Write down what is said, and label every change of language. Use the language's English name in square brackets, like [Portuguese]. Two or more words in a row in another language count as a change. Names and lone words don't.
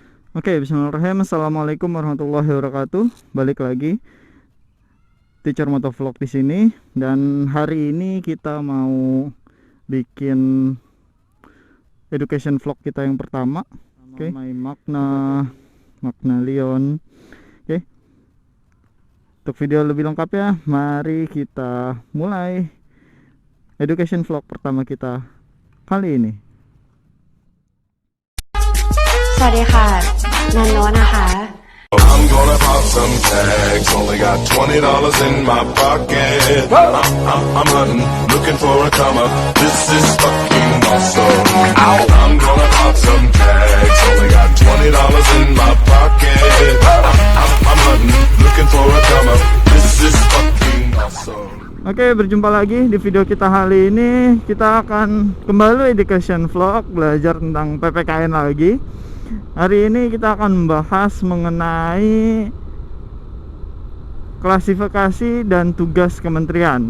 [Indonesian] Oke, [Arabic] بسم الله الرحمن الرحيم. السلام عليكم ورحمة الله وبركاته. [Indonesian] Balik lagi Teacher Motovlog di sini, dan hari ini kita mau bikin [English] education vlog [Indonesian] kita yang pertama. Oke, my makna Leon. Oke. Untuk video lebih lengkapnya, mari kita mulai [English] education vlog [Indonesian] pertama kita kali ini. [Thai] สวัสดีค่ะนันโนนะคะ [English] I'm gonna pop some tags. Only got $20 in my pocket. I'm hunting, looking for a come up. This is fucking awesome. I'm gonna pop some tags. Only got $20 in my pocket. I'm hunting, looking for a come up. This is fucking awesome. [Indonesian] Oke, berjumpa lagi di video kita kali ini. Kita akan kembali [English] education vlog, [Indonesian] belajar tentang PPKN lagi. Hari ini kita akan membahas mengenai klasifikasi dan tugas kementerian.